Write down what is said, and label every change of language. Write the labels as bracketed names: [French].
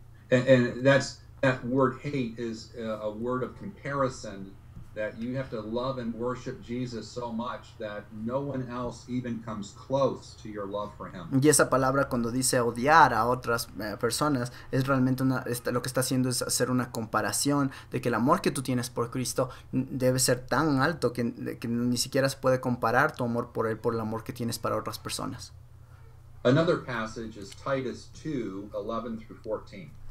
[English] And that word hate is a word of comparison, that you have to love and worship Jesus so much that no one else even comes close to your love for him. [Spanish] Y esa palabra cuando dice odiar a otras personas es realmente lo que está haciendo es hacer una comparación de que el amor que tú tienes por Cristo debe ser tan alto que ni siquiera se puede comparar tu amor por él por el amor que tienes para otras personas. [English] Another passage is Titus 2, 11 through 14.